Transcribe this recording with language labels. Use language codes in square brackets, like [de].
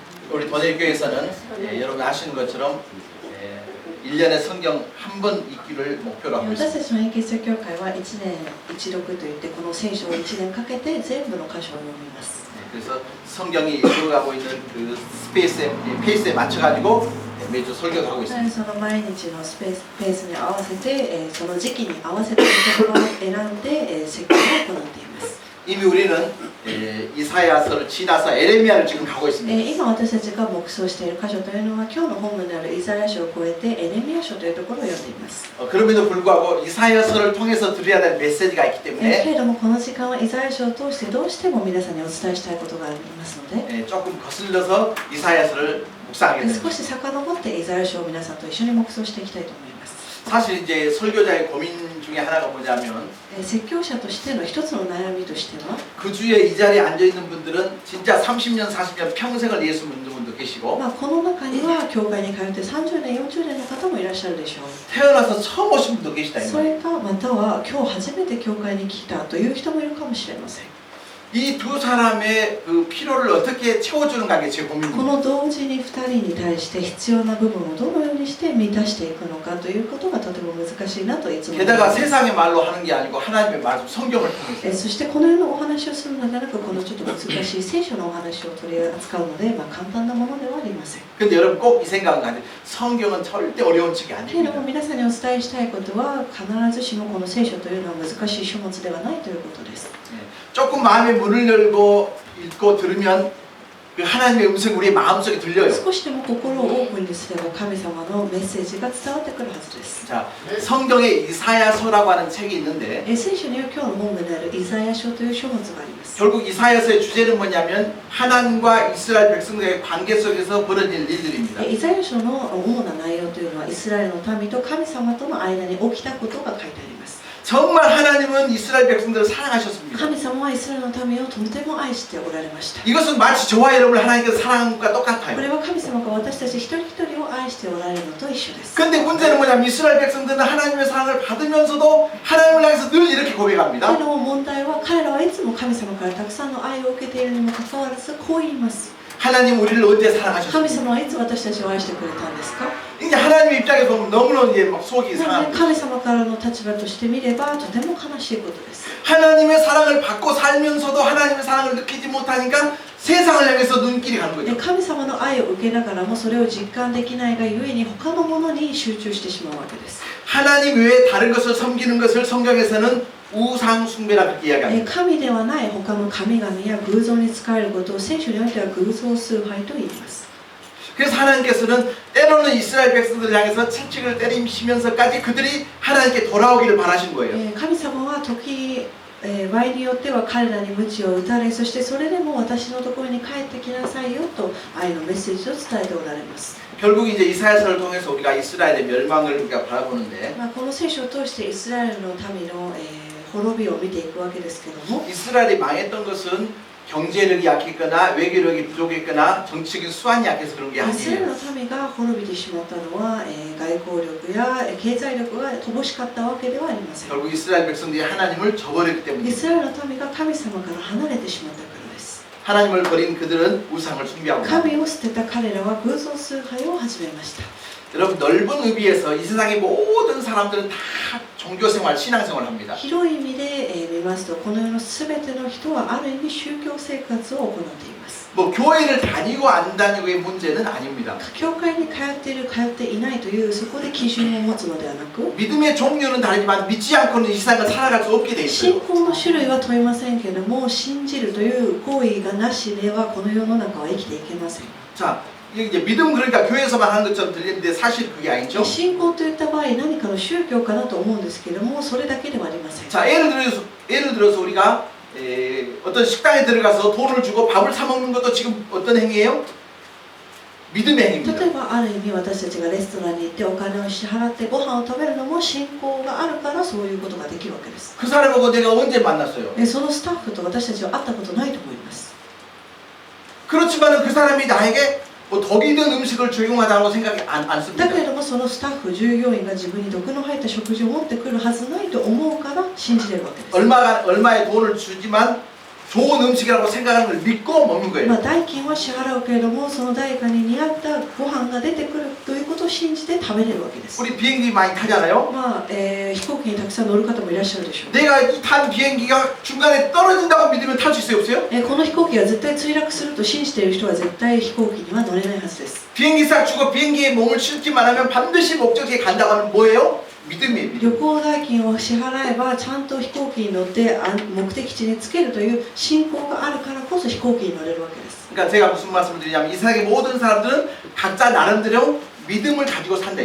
[ko] 우리 도내교회에서는 여러분 아시는 것처럼 1년에 성경 한 번 읽기를 목표로 하고 [ja] 私 [ko] 있습니다. [ja] たちの英傑教会は1年一読といってこの聖書を1年かけて全部の箇所を読みます。 [ko] 그래서 성경이 읽어가고 있는 그 페이스에 맞춰가지고 매주 설교도 하고 있습니다. [ja] その毎日のペースに合わせてその時期に合わせてところを選んで説教を行っています。 [ko] 이미 우리는 이사야서를 지나서 에레미야를 지금 가고 있습니다. [ja] 今私たちが目想している箇所というのは今日の本文であるイザヤ書を超えてエレミヤ書というところを読んでいます。 [ko] 그럼에도 불구하고 이사야서를 통해서 드려야 될 메시지가 있기 [ja] け [ko] 때문에 [ja] れどもこの時間はイザヤ書を通してどうしても皆さんにお伝えしたいことがありますので [ko] 조금 거슬러서 이사야서를 묵상하게 됩니다. [ja] 少し遡ってイザヤ書を皆さんと一緒に目想していきたいと思います。 [ko] 사실 이제 설교자의 고민 중에 하나가 뭐냐면 [ja] 説教者としての一つの悩みとしては [ko] 그 주에 이 자리에 앉아 있는 분들은 진짜 30년, 40년 평생을 예수 믿는 분도 계시고 [ja] この中には教会に通って30年、40年の方もいらっしゃるでしょう。 [ko] 태어나서 처음 오신 분도 계시다 이 [ja] そ [ko] 말이에요. [ja] れかまたは今日初めて教会に来たという人もいるかもしれません。 [ko] 이 두 사람의 그 필요를 어떻게 채워주는가 게 제 [ja] こ [ko] 고민입니다. [ja] の同時に2人に対して必要な部分をどのようにして満たしていくのかということがとても難しいなといつも思い [ko] 게다가 [ja] ます。 [ko] 세상의 말로 하는 게 아니고 하나님의 말씀, 성경을 통해서 [ja] そしてこのようなお話をするのではなくこのちょっと難しい聖書のお話を取り扱うので、簡単なものではありません。 [ko] 근데 여러분 꼭 이 생각은 가지고 성경은 절대 어려운 책이 [ja] けれども [ko] 아닙니다. [ja] 皆さんにお伝えしたいことは必ずしもこの聖書というのは難しい書物ではないということです。 [ko] 조금 마음의 문을 열고 읽고 들으면 그 하나님의 음성이 우리의 마음속에 들려요. [ja] 少しでも心をオープンにすれば神様のメッセージが伝わってくるはずです。 [ko] 자, 성경에 이사야서라고 하는 책이 있는데 [ja] 聖書には今日の本文であるイザヤ書という書物があります。 [ko] 결국 이사야서의 주제는 뭐냐면 하나님과 이스라엘 백성들의 관계 속에서 벌어질 일들입니다. [ja] イザヤ書の主な内容というのはイスラエルの民と神様との間に起きたことが書いてあります。 [ko] 정말 하나님은 이스라엘 백성들을 사랑하셨습니다. [ja] 神様はイスラエルの民をとても愛しておられました。 [ko] 이것은 마치 저와 여러분을 하나님께서 사랑한 것과 [ja] こ [ko] 똑같아요. [ja] れは神様が私たち一人一人を愛しておられるのと一緒です。 [ko] 근데 문제는 뭐냐면 이스라엘 백성들은 하나님의 사랑을 받으면서도 하나님을 향해서 늘 이렇게 [ja] けれ [ko] 고백합니다. [ja] ども問題は彼らはいつも神様からたくさんの愛を受けているにもかかわらずこう言います。 [ko] 하나님 우리를 언제 [ja] 神 [ko] 사랑하셨습니까? [ja] 様はいつ私たちを愛してくれたんですか？ [ko] 이제 하나님 입장에서 보면 너무너무 이제 막 속이 [ja] なので神様からの立場として見ればとても悲しいことです。 [ko] 하나님의 사랑을 받고 살면서도 하나님의 사랑을 느끼지 못하니까 세상을 향해서 눈길이 가는 [ja] で [ko] 거죠. [ja] 神様の愛を受けながらもそれを実感できないがゆえに他のものに集中してしまうわけです。 [ko] 하나님 외에 다른 것을 섬기는 것을 성경에서는 우상 숭배라 그렇게 이야기합니다. [ja] 神ではない他の神々や偶像に仕えることを聖書においては偶像崇拝と言います。 [ko] 그래서 하나님께서는 때로는 이스라엘 백성들을 향해서 채찍을 때리시면서까지 그들이 하나님께 돌아오기를 바라신 거예요. [ja] 神様は時場合によっては彼らに鞭を打たれ、そしてそれでも私のところに帰ってきなさいよと愛のメッセージを伝えておられます。 [ko] 결국 이제 이사야서를 통해서 우리가 이스라엘의 멸망을 우리가 바라보는데 [ja] この聖書を通してイスラエルの民の滅びを見ていくわけですけども、 [ko] 이스라엘이 망했던 것은 경제력이 약했거나 외교력이 부족했거나 정치적인 수완이 약해서 그런 게 [ja] イスラエル [ko] 아니에요. [ja] の民が滅びてしまったのは外交力や経済力が乏しかったわけではありません。 [ko] 결국 이스라엘 백성들이 하나님을 저버렸기 [ja] イ [ko] 때문입니다. [ja] スラエルの民が神様から離れてしまったからです。 [ko] 하나님을 버린 그들은 우상을 숭배하고 [ja] 神を捨てた彼らは偶像崇拝を始めました。 [ko] 여러분 넓은 의미에서 이 세상의 모든 사람들은 다 종교생활, 신앙생활을 합니다. [ja] 広い意味で見ますとこの世のすべての人はある意味宗教生活を行っています。 [ko] 뭐 교회를 다니고 안 다니고의 문제는 아닙니다. [ja] 教会に通っている通っていないというそこで基準を持つのではなく [ko] 믿음의 종류는 다르지만 믿지 않고는 이 세상을 살아갈 수 없게 돼 [ja] 信 [ko] 있어요. [ja] 仰の種類は問いませんけれども信じるという行為がなしではこの世の中は生きていけません。 [ko] 자, 이게 이제 믿음 그러니까 교회에서만 하는 것처럼 들리는데 사실 그게 아니죠. [ja] 信仰といった場合何かの宗教かなと思うんですけれどもそれだけではありません。 [ko] 자, 예를 들어서 우리가 어떤 식당에 들어가서 돈을 주고 밥을 사 먹는 것도 지금 어떤 행위예요? 믿음의 행위입니다. [ja] 例えばある意味私たちがレストランに行ってお金を支払ってご飯を食べるのも信仰があるからそういうことができるわけです。 [ko] 그 사람하고 내가 언제 만났어요? [ja] そのスタッフと私たちは会ったことないと思います。 [ko] 그렇지만은 그 사람이 나에게 뭐 덕이 든 음식을 제공하다고 생각이 않습니다. [ja] だけれどもそのスタッフ従業員が自分に毒の入った食事を持ってくるはずないと思うから信じれるわけです。 [ko] 얼마의 돈을 주지만 좋은 음식이라고 생각하는 걸 믿고 먹는 [ja] ま [ko] 거예요. [ja] あ、代金は支払うけれども、その代価に見合ったご飯が出てくるということを信じて食べれるわけです。 [ko] 우리 비행기 많이 타잖아요. [ja] まあ飛行機にたくさん乗る方もいらっしゃるでしょう。 [ko] 내가 이 탄 비행기가 중간에 떨어진다고 믿으면 탈 수 있어요, 없어요? [ja] この飛行機が絶対墜落すると信じている人は絶対飛行機には乗れないはずです。 [ko] 비행기 싹 주고 비행기에 몸을 실기만 하면 반드시 목적지에 간다고 하면 뭐예요? 믿음이에요. 믿음. [ja] 旅行代金を支払えばちゃんと飛行機に乗って目的地に着けるという信仰があるからこそ飛行機に乗れるわけです。 [ko] 그러니까 제가 무슨 말씀을 드리냐면 이 세상의 모든 사람들은 각자 나름대로 믿음을 가지고 산다 이